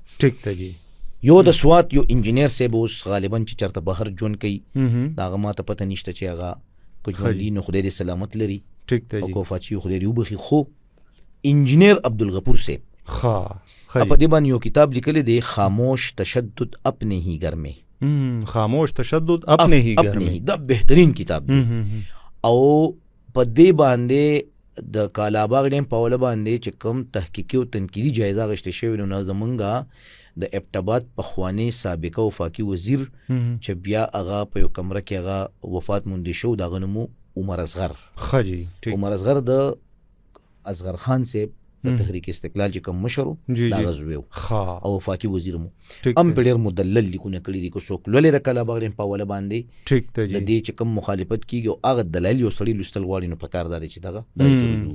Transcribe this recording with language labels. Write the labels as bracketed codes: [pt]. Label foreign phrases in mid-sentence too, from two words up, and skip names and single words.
[ps] ټیک ته جی یو د سوات یو انجینیر صاحب اوس غالبا چې چېرته بهر ژوند کوي د هغه ما ته پته نشته چې هغه که ژوندي نو خدای دې سلامت لري او که وفات شي خدای دې وبخي خو انجینیر عبدالغفور صاحب په دې باندې یو کتاب لیکلی دی خاموش تشدد اپنے ہی گھر میں خاموش تشدد اپنے ہی گھر میں دا بهترین کتاب دی او په دې باندې د کالاباغ ډیم په اوله باندې چې کوم تحقیقي او تنقیدي جایزه اخیستې شوې نو زمونږ د ابټاباد پخوانی سابقه وفاقي وزیر چې بیا هغه په یو کمره کې هغه وفات موندې شو د هغه نوم عمر اصغر عمر اصغر د اصغر خان صاحب د تحریک استقلال چې کوم مشر و دا غزوی او وفاقي وزیر مو هم په ډېر مدلل لیکونه کړي دي که څوک لولې د کالاباغ ډیم په اوله باندې د دې چې کوم مخالفت کیږي او هغه دلایل یو سړي لوستل غواړي نو پکار دا دی چې دغه